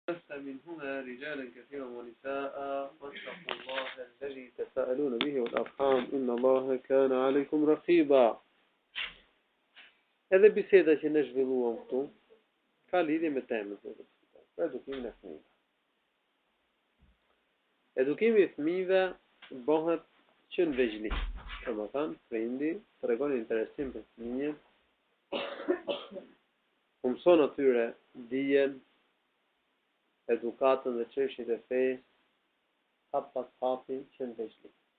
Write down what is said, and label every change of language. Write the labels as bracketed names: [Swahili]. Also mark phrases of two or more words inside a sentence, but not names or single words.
[Arabic] بث منهما رجالا كثيرا ونساء واتقوا الله الذي تساءلون به والأرحام إن الله كان عليكم رقيبا. [Albanian] Edhe biseda që ne zhvilluam këtu ka lidhje me temën e edukimin e fëmijëve. Edukimi i fëmijëve bëhet që në vegjeli. Domethënë, prindi tregon interesim për fëmijën, mëson atyre dijen, edukatën dhe çështjet e fesë, hap pas hapi që në vegjeli.